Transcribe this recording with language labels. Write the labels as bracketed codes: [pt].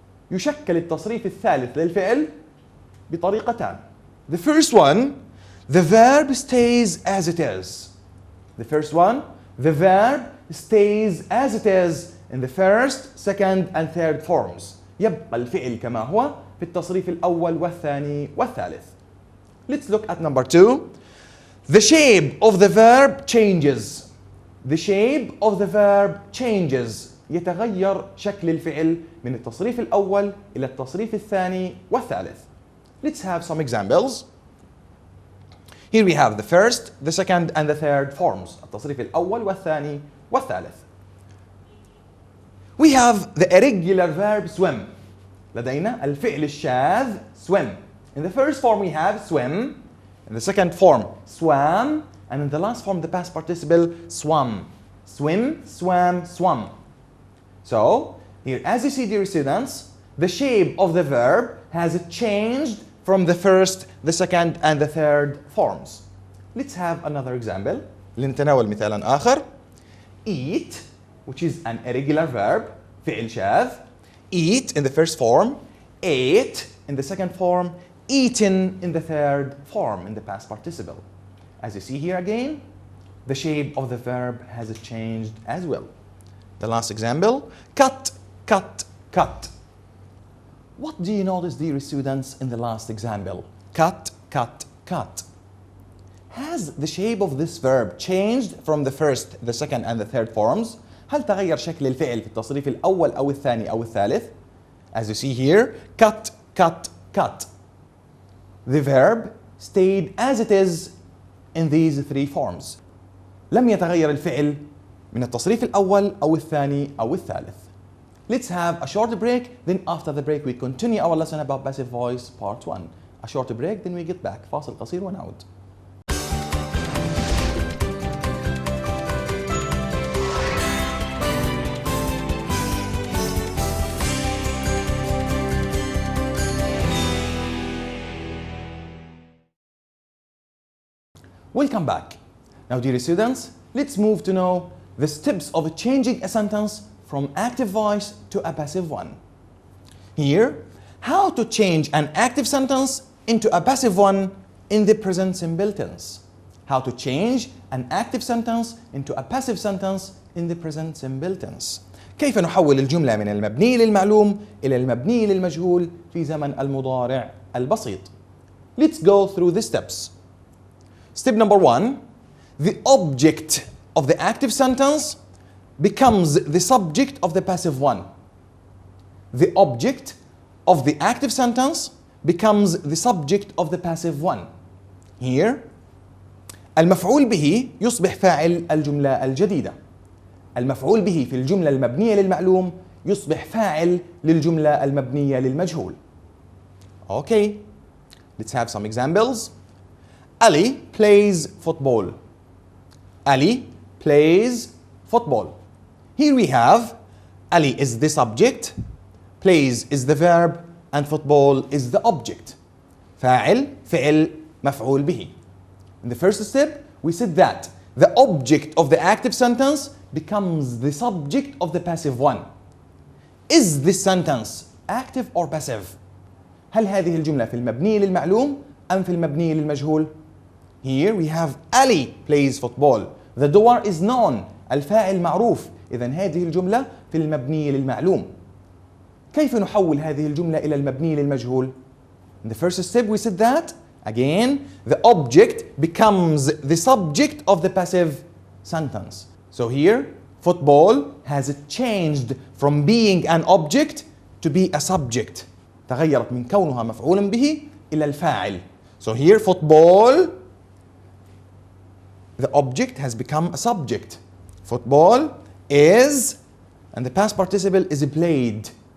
[ar] يشكل التصريف الثالث للفعل بطريقتان. [en] The first one, the verb stays as it is. The first one, the verb stays as it is in the first, second and third forms. [ar] يبقى الفعل كما هو في التصريف الأول والثاني والثالث. [en] Let's look at number 2. The shape of the verb changes. The shape of the verb changes. [ar] يتغير شكل الفعل من التصريف الأول إلى التصريف الثاني والثالث. [en] Let's have some examples. Here we have the first, the second and the third forms. [ar] التصريف الأول والثاني والثالث. [en] We have the irregular verb swim. [ar] لدينا الفعل الشاذ swim. [en] In the first form we have swim. In the second form swam. And in the last form the past participle swam. Swim, swam, swum. So here, as you see, dear students, the shape of the verb has changed from the first, the second and the third forms. Let's have another example. [ar] لنتناول مثالا آخر. [en] Eat, which is an irregular verb, [ar] فعل شاذ. [en] Eat in the first form, ate in the second form, eaten in the third form in the past participle. As you see here again, the shape of the verb has changed as well. The last example, cut, cut, cut. What do you notice, dear students, in the last example? Cut, cut, cut. Has the shape of this verb changed from the first, the second and the third forms? [ar] هل تغير شكل الفعل في التصريف الأول أو الثاني أو الثالث؟ [en] As you see here, cut, cut, cut. The verb stayed as it is in these three forms. [ar] لم يتغير الفعل من التصريف الأول أو الثاني أو الثالث. [en] Let's have a short break, then after the break we continue our lesson about passive voice part 1. A short break, then we get back. [ar] فاصل قصير ونعود. [en] Welcome back. Now, dear students, let's move to know the steps of changing a sentence from active voice to a passive one. Here, how to change an active sentence into a passive one in the present simple tense. How to change an active sentence into a passive sentence in the present simple tense. [ar] كيف نحول الجملة من المبني للمعلوم إلى المبني للمجهول في زمن المضارع البسيط. [en] Let's go through the steps. Step number 1, the object of the active sentence becomes the subject of the passive one. The object of the active sentence becomes the subject of the passive one. [ar] Here, المفعول به يصبح فاعل الجملة الجديدة. المفعول به في الجملة المبنية للمعلوم يصبح فاعل للجملة المبنية للمجهول. [en] Okay, let's have some examples. Ali plays football. Ali plays football. Here we have Ali is the subject, plays is the verb, and football is the object. [ar] فاعل, فعل, مفعول به. [en] In the first step, we said that the object of the active sentence becomes the subject of the passive one. Is this sentence active or passive? [ar] هل هذه الجملة في المبني للمعلوم أم في المبني للمجهول؟ [en] Here we have Ali plays football. The door is known. [ar] الفاعل معروف. إذن هذه الجملة في المبني للمعلوم. كيف نحول هذه الجملة إلى المبني للمجهول؟ [en] In the first step we said that again the object becomes the subject of the passive sentence. So here football has changed from being an object to be a subject. [ar] تغيرت من كونها مفعولا به إلى الفاعل. [en] So here football, the object has become a subject. Football is, and the past participle is played.